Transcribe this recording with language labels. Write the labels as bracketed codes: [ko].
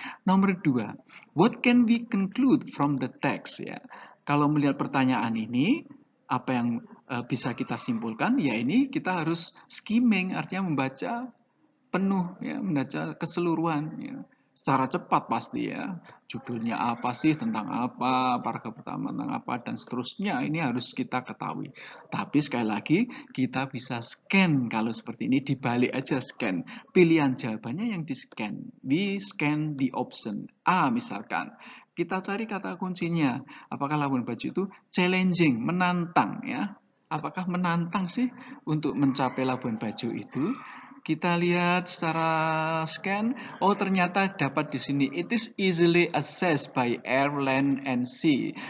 [id] Nomor 2, [en] what can we conclude from the text ya. [id] Kalau melihat pertanyaan ini, apa yang bisa kita simpulkan? Ya ini kita harus skimming, artinya membaca penuh ya, membaca keseluruhan ya. Secara cepat pasti ya, judulnya apa sih, tentang apa, paragraf pertama tentang apa, dan seterusnya ini harus kita ketahui. Tapi sekali lagi kita bisa scan kalau seperti ini, dibalik aja scan, pilihan jawabannya yang di scan. [en] We scan the option A [id] misalkan. Kita cari kata kuncinya, apakah Labuan Bajo itu challenging, menantang ya. Apakah menantang sih untuk mencapai Labuan Bajo itu? Kita lihat secara scan, oh ternyata dapat di sini. [en] It is easily accessed by air, land, and sea.